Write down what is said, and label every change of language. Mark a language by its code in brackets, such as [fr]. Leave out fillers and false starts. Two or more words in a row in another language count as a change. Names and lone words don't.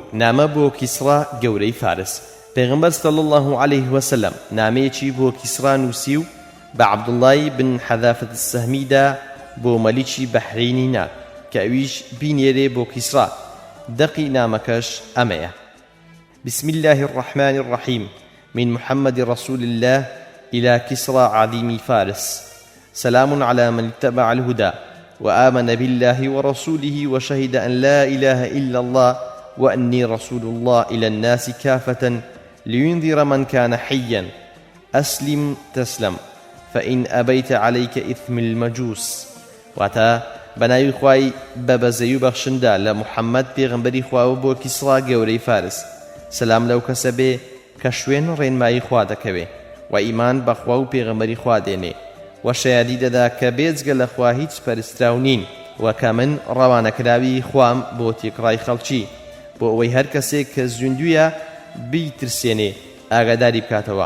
[ckb] نامە بۆ کیسڕا گەورەی فارس. پێغەمبەر [ar] صلی الله عليه وسلم [ckb] نامەیەکی بۆ کیسڕا نووسی و بە عەبدوڵڵای بن حەذافەت السەهمیدا بۆ مەلیکی بەحرینی نات کە ئەویش بینێرێ بۆ کیسڕا. دەقی نامەکەش ئەمەیە: [ar] بسم الله الرحمن الرحيم من محمد رسول الله إلى كسرى عظيم فارس. سلام على من اتبع الهدى وآمن بالله ورسوله وشهد أن لا إله إلا الله وأني رسول الله إلى الناس كافة لينذر من كان حيا. أسلم تسلم فإن أبيت عليك إثم المجوس. [ckb] واتا بناوی خوای بەبەزەی و بەخشندا لە محەممەد پێغەمبەری خواوە بۆ کیسڕا گەورەی فارس. سەلام لەو کەسە بێ کە شوێن ڕێنمایی خوا دەکەوێ و ئیمان بەخوا و پێغەمبەری خوا دێنێ و شایەتی دەدا کە بێجگە لە خوا هیچ پەرستراو نین و کە من ڕەوانەکراوی خوام بۆ تێکڕای خەڵکی بۆ ئەوەی هەر کەسێک کە زوندویە بیترسێنێ ئاگاداری بکاتەوە.